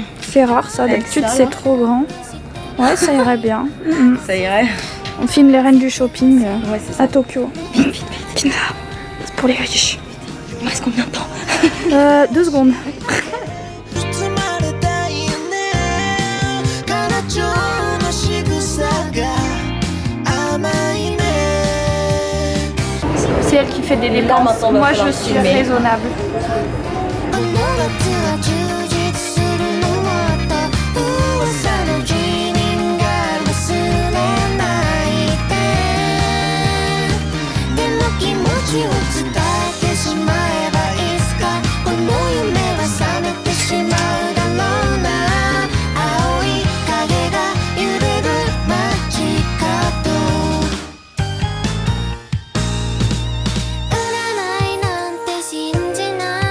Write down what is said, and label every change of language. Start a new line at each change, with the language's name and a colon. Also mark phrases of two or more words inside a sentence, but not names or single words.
French: C'est rare ça, d'habitude ça, c'est là trop grand. Ouais, ça irait bien. Mm. Ça irait. On filme les reines du shopping Ouais, c'est ça. à Tokyo. Vite. C'est pour les riches. Il me reste combien de temps? 2 secondes.
Japanese: 包まれたいね彼女の仕草が甘いね
French: C'est elle qui fait des Là, dépenses. maintenant, on va Moi falloir je suis filmer. raisonnable.
Japanese: この夏は充実するのもっと噂のキリンが忘れないででも気持ちを伝えてしまえばいつかこの夢は覚めてしまうだろうな青い影が揺れる街角占いなんて信じない